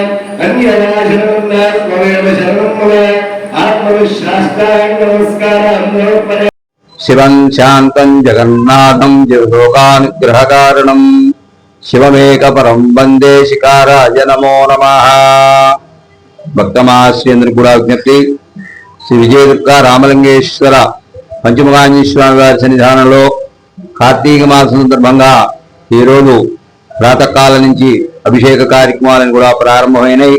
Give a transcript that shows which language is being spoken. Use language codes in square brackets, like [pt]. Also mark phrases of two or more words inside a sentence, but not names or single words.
[sa] अन्यनाशनमेव शरणं मम आत्मविश्वासाय नमस्कारं समर्पयामि। शिवं शान्तं जगन्नाथं जगद्लोकानुग्रहकारणं शिवमेकपरं वंदे शिकाराय नमो नमः। [te] భక్తమాశ్రేంద్రుని కూడా విజ్ఞప్తి, శ్రీ విజయదుర్గ రామలింగేశ్వర పంచముఖాంజనేయ స్వామి వారి సన్నిధానంలో కార్తీక మాసం సందర్భంగా ఈరోజు ప్రాతకాలం నుంచి అభిషేక కార్యక్రమాలను కూడా ప్రారంభమైనాయి.